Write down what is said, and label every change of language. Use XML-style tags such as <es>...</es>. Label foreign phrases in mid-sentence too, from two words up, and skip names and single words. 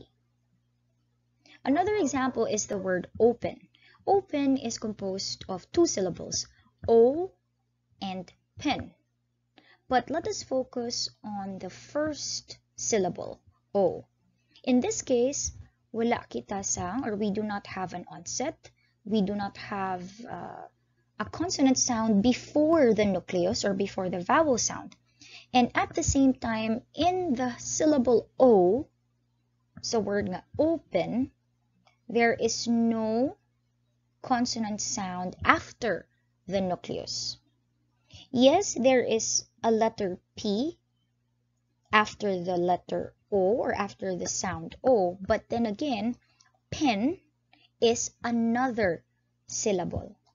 <en>Another example is the word open. Open is composed of two syllables, O and pen. But let us focus on the first syllable, O. In this case,</en> <hil>wala kita sang,</hil> <en>or we do not have an onset. We do not have a consonant sound before the nucleus or before the vowel sound. And at the same time, in the syllable O,</en> <hil>sa word nga</hil> <en>open, there is no consonant sound after the nucleus. Yes, there is a letter P after the letter O or after the sound O, but then again, pen is another syllable.</en>